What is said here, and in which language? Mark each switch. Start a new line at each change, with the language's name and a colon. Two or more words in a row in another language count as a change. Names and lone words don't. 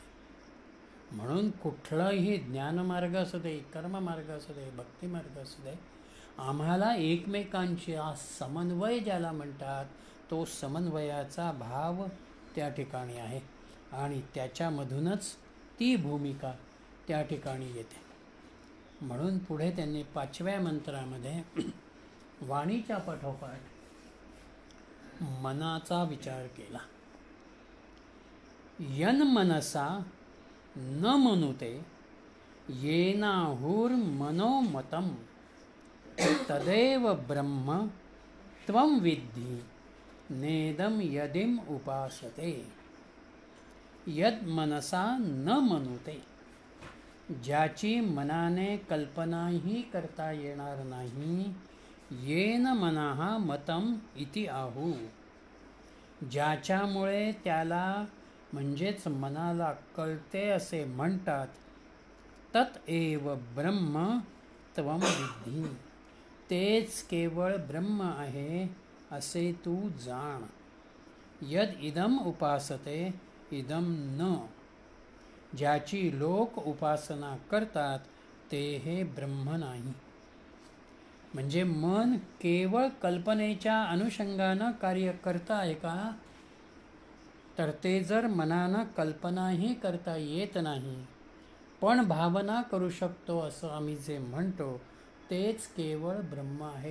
Marathi: म्हणून कुठलाही ज्ञानमार्ग असू दे, कर्ममार्ग असू दे, भक्तिमार्ग असू दे, आम्हाला एकमेकांची समन्वय ज्याला म्हणतात तो समन्वयाचा भाव त्या ठिकाणी आहे. आणि त्याच्यामधूनच ती भूमिका त्या ठिकाणी येते. म्हणून पुढे त्यांनी 5व्या मंत्रामध्ये वाणीच्या पाठोपाठ मनाचा विचार केला.
Sanskrit: यन मनसा न मनुते येनाहुर्मनोमतं तदेव ब्रह्म त्वं विद्धि नेदं यदिम उपासते. यद मनसा न मनुते,
Marathi: ज्याची मनाने कल्पनाही करता येणार नाही.
Sanskrit: येन मनः मतं इति आहू,
Marathi: ज्याच्यामुळे त्याला म्हणजेच मनाला कळते असे म्हणतात.
Sanskrit: तत एव ब्रह्म त्वं विद्धि,
Marathi: तेच केवळ ब्रह्म आहे असे तू जाण.
Sanskrit: यद इदम उपासते इदम न,
Marathi: ज्याची लोक उपासना करतात ते हे ब्रह्म नाही. म्हणजे मन केवळ कल्पनेच्या अनुषंगानं कार्य करत आहे का, तर ते जर मनानं कल्पनाही करता येत नाही पण भावना करू शकतो असं आम्ही जे म्हणतो तेच केवळ ब्रह्म आहे.